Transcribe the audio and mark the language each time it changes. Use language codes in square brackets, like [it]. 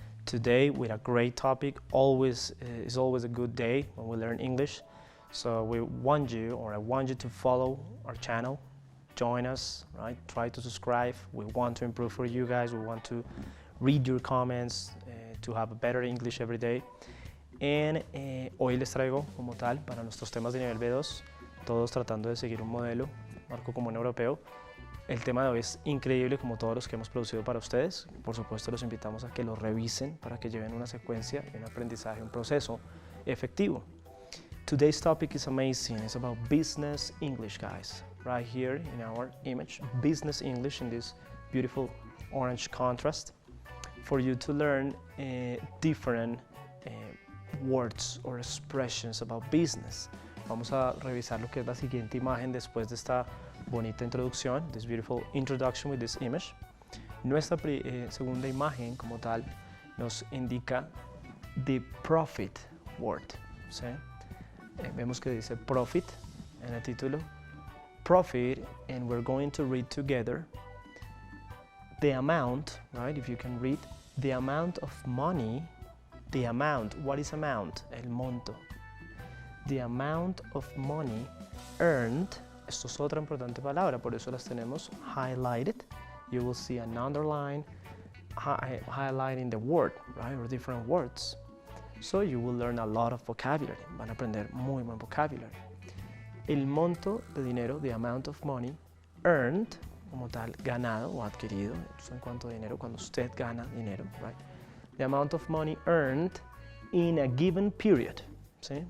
[en] Today with a great topic. Is always a good day when we learn English. So I want you to follow our channel, join us, right? Try to subscribe. We want to improve for you guys. We want to read your comments to have a better English every day. And [es] hoy les traigo como tal para nuestros temas de nivel B2, todos tratando de seguir un modelo, marco común europeo. El tema de hoy es increíble como todos los que hemos producido para ustedes. Por supuesto los invitamos a que lo revisen para que lleven una secuencia y un aprendizaje, un proceso efectivo. [en] Today's topic is amazing. It's about business English, guys. Right here in our image, business English in this beautiful orange contrast. For you to learn different words or expressions about business. [es] Vamos a revisar lo que es la siguiente imagen después de esta bonita introducción, [en] this beautiful introduction with this image. [es] Nuestra segunda imagen como tal nos indica [en] the profit word. [es] ¿Sí? Vemos que dice profit en el título. [en] Profit, and we're going to read together the amount, right? If you can read the amount of money, the amount, what is amount? [es] El monto. [en] The amount of money earned. [es] Esto es otra importante palabra, por eso las tenemos highlighted. [en] You will see an underline highlighting the word, right, or different words. So you will learn a lot of vocabulary. [es] Van a aprender muy buen vocabulary. El monto de dinero, [en] the amount of money earned, [es] como tal, ganado o adquirido. Esto en cuanto a dinero, cuando usted gana dinero, [en] right? The amount of money earned in a given period, ¿sí?